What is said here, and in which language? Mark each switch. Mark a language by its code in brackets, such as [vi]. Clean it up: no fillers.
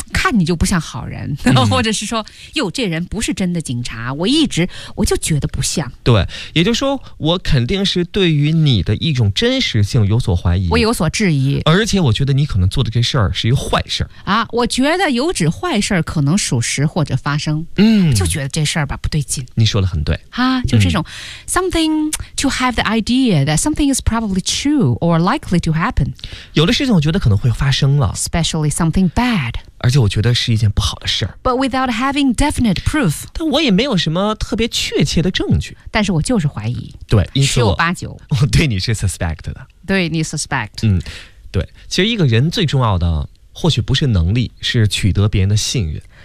[zh] 看你就不像好人，或者是说，哟，这人不是真的警察，我就觉得不像。对，也就是说，我肯定是对于你的一种真实性有所怀疑，我有所质疑，而且我觉得你可能做的这事儿是一个坏事啊！我觉得有指坏事可能属实或者发生，就觉得这事儿吧不对劲。你说的很对啊，就这种、 [en] something to have the idea that something is probably true or likely to happen。 [zh] 有的事情我觉得可能会发生了 [en] ，especially something bad。 [zh] 而且我觉得是一件不好的事儿 [en] ，but without having definite proof。 [zh] 但我也没有什么特别确切的证据，但是我就是怀疑，对，十有八九，我对你是 suspect 的，对你 suspect，对，其实一个人最重要的或许不是能力，是取得别人的信任。